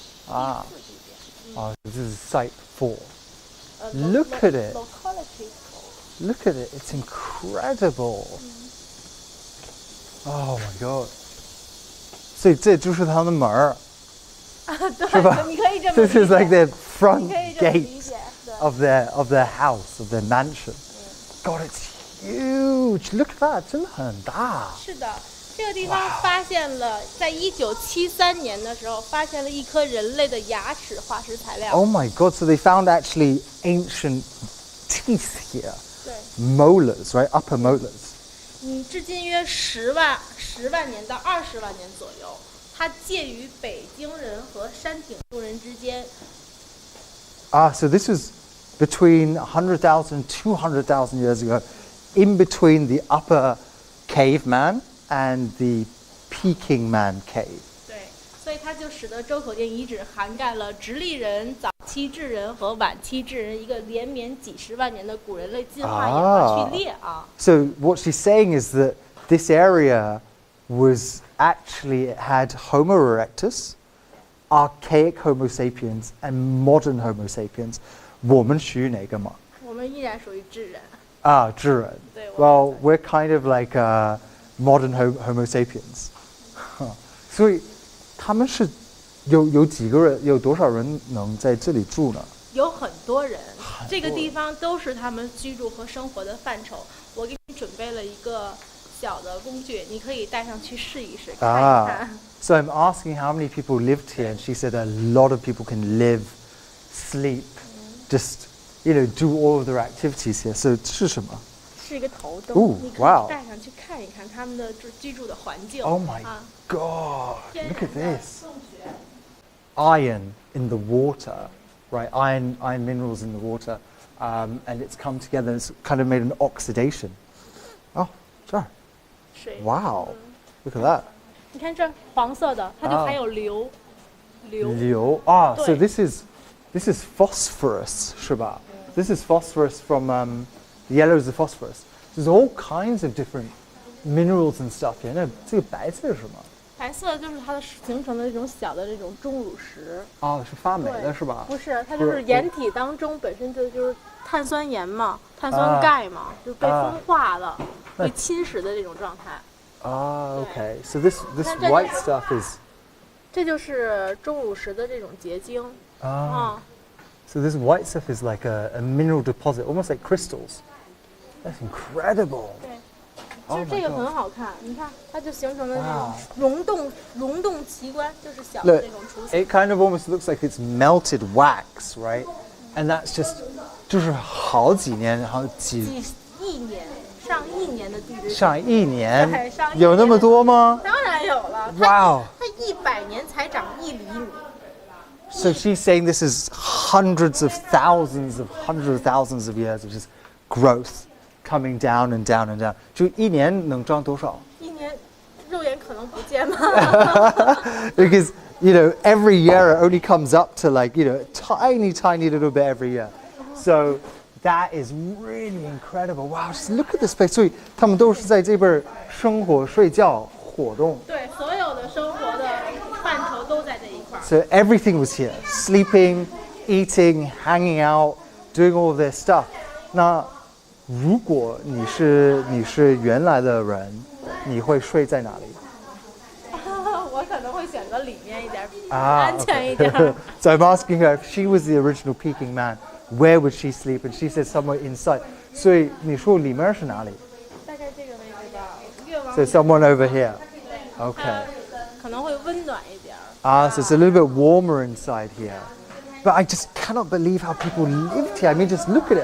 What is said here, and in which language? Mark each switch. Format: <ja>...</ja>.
<en>Oh, this is site 4. Look at it. Look at it. It's incredible. Oh my god.</en> <zh>所以这就是他的门儿，是吧？你可以这么理解。</zh> <en>This is like the front gate of their house, of their mansion. God, it's huge. Look at that.</en> <zh>真的很大。是的，这个地方发现了，在1973年的时候，发现了一颗人类的牙齿化石材料。</zh> <en>Oh my god, so they found actually ancient teeth here.</en> <zh>对，</zh> <en>Molars, right? Upper molars.</en> <zh>至今约10万年到20万年左右，它介于北京人和山顶洞人之间。</zh> <en>So this was between 100,000 200,000 years ago, in between the upper caveman and the Peking Man cave.</en> <zh>对，所以它就使得周口店遗址涵盖了直立人、早期智人和晚期智人一个连绵几十万年的古人类进化演化序列啊。</zh> <en>So what she's saying is that this area was actually, it had Homo erectus, archaic Homo sapiens, and modern Homo sapiens.</en> <zh>我们属于哪个嘛？我们依然属于智人。智人。对，</zh> <en>Well, we're kind of like modern Homo sapiens.</en> <zh>所以他们是有几个人，有多少人能在这里住呢？有很多人，这个地方都是他们居住和生活的范畴。我给你准备了一个小的工具，你可以带上去试一试，看一看。</zh> <en>So I'm asking how many people lived here, and she said a lot of people can live, sleep, just do all of their activities here.</en> <zh>So 是什么？是一个头灯，你可以带上去看一看他们的居住的环境。</zh> <en>Oh my god! Look at this. Iron in the water, right? Iron minerals in the water, and it's come together. And it's kind of made an oxidation. Oh, sure. Wow! Look at that.</en> <zh>你看这黄色的，它就含有硫。</zh> <en>So this is phosphorus,</en> <zh>是吧？</zh> <en>This is phosphorus from yellow is the phosphorus. There's all kinds of different minerals and stuff here.</en> <zh>那这个白色是什么？白色就是它形成的这种小的这种钟乳石。是发霉的是吧？不是，它就是岩体当中本身就是碳酸盐嘛，碳酸钙嘛，就被风化了，被侵蚀的这种状态。</zh> <en>Okay. So this white stuff is.</en> <zh>这就是钟乳石的这种结晶。</zh> <en>So this white stuff is like a mineral deposit, almost like crystals. That's incredible.</en> <zh>对，其实这个很好看，你看它就形成了这种溶洞奇观，就是小的这种雏形。</zh> <en>It kind of almost looks like it's melted wax, right? And that's just</en> <zh>就是好几年，几亿年。上亿年的地质，上亿年，对，上亿年有那么多吗？当然有了。</zh> <en>Wow！</en> <zh>它100年才长1厘米。</zh> <en>So she's saying this is hundreds of thousands of years of just growth coming down and down and down.</en> <zh>就一年能长多少？一年，肉眼可能不见吗？</zh> <en>Because every year it only comes up to like tiny little bit every year. So that is really incredible. Wow, just look at this place.</en> <zh>所以他们都是在这边生活、睡觉、活动。对，所有的生活的范畴都在这一块。</zh> <en>So everything was here: sleeping, eating, hanging out, doing all this stuff.</en> <zh>那如果你是原来的人，你会睡在哪里？我可能会选择里面一点，安全一点。</zh> <en>So I'm asking her if she was the original Peking Man, where would she sleep? And she said somewhere inside.</en> <zh>所以你说里面是哪里？大概这个位置吧，越往。</zh> <en>So someone over here. Okay.</en> <zh>可能会温暖一点。</zh> <en>So it's a little bit warmer inside here. But I just cannot believe how people lived here. I mean, just look at it.</en>